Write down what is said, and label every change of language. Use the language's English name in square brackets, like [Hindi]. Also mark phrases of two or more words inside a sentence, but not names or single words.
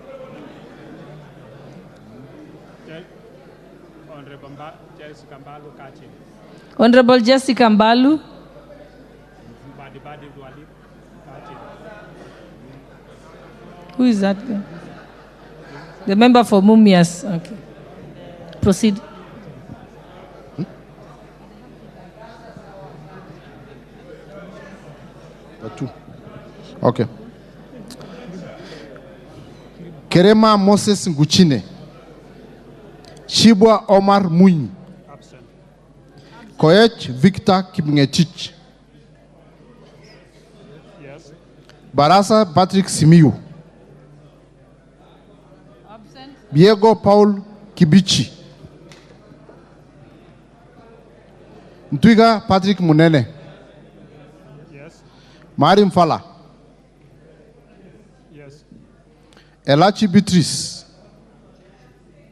[English] Honorable Jessica Mbalu. Who is that guy? The member for Mumias. Okay. Proceed. Okay. Kerema Moses Nguchine. Shibwa Omar Muni. Koech Victor Kipngetich. Yes. Barasa Patrick Simiyu. Absent. Diego Paul Kibichi. Ntwiga Patrick Munene. Yes. Marim Fala. Yes. Elachi Beatrice.